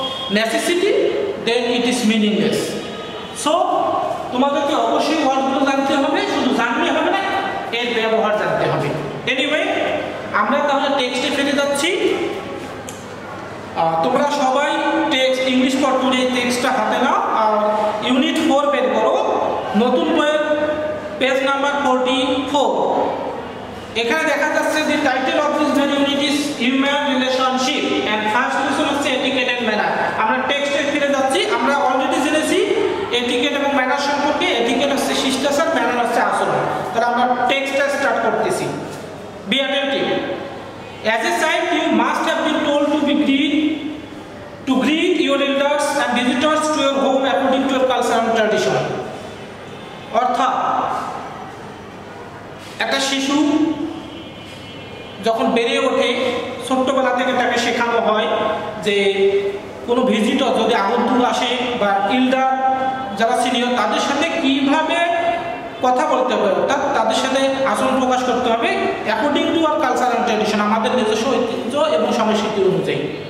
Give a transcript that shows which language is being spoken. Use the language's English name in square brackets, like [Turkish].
[English] necessity, then it is meaningless. [Bangla] So তোমাদেরকে অবশ্যই ওয়ার্ডগুলো জানতে হবে, শুধু জানলে হবে না, এর ব্যবহার জানতে হবে। এনিওয়ে আমরা তাহলে টেক্সটে ফিরে যাচ্ছি। তোমরা সবাই টেক্সট ইংলিশ ফর টুডে টেক্সটটা হাতে নাও আর ইউনিট 4 বের করো। নতুন বইয়ের পেজ নাম্বার 44। এখানে দেখা যাচ্ছে যে [English] title of this unit is human relationship and first lesson [Bangla] হচ্ছে এটিকেট এন্ড ম্যানার। আমরা টেক্সটে ফিরে যাচ্ছি। আমরা অলরেডি জেনেছি এটিকেট এবং ম্যানার সম্পর্কে। এটিকেট হচ্ছে শিষ্টাচার, ম্যানার হচ্ছে আচরণ। তাহলে আমরা টেক্সটটা স্টার্ট করতেছি। [English] Be attentive. As a child, you must have been told to greet your elders and visitors to your home according to your culture and tradition. [Bangla] অর্থাৎ একটা শিশু যখন বেড়ে ওঠে, ছোট্টবেলা থেকে তাকে শেখানো হয় যে কোনো ভিজিটর যদি আগন্তুক আসে বা ইল্ডার যারা সিনিয়র তাদের সাথে কিভাবে কথা বলতে হবে, অর্থাৎ তাদের সাথে আচরণ প্রকাশ করতে হবে [English] according to our culture and tradition, [Bangla] আমাদের নিজস্ব ঐতিহ্য এবং সংস্কৃতি অনুযায়ী।